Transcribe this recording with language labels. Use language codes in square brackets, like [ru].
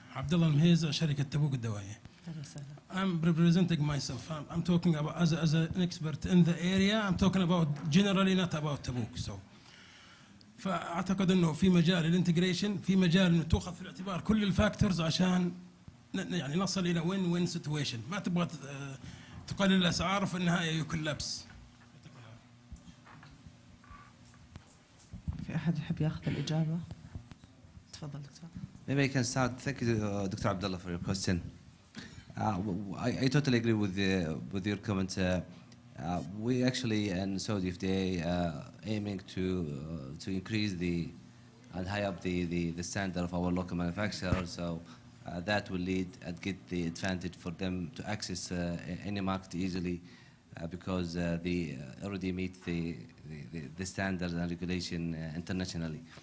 [ar] عبد الله المهيزة، شركة تبوك الدوائية. [en] I'm representing myself. I'm talking about as an expert in the area. I'm talking about generally, not about Tabuk. [ar] So فأعتقد إنه في مجال الانتجريشن، في مجال إنه تأخذ في الاعتبار كل الفاكتورز عشان يعني نصل إلى win-win situation. ما تبغى تقلل الأسعار في النهاية يكون لبس. في أحد يحب يأخذ الإجابة؟ تفضل دكتور. [en] Maybe I can start. Thank you, Dr. Abdullah, for your question. I totally agree with your comment. We actually in Saudi FDA aiming to increase and high up the standard of our local manufacturers. So that will lead and get the advantage for them to access any market easily, because they already meet the standards and regulation internationally.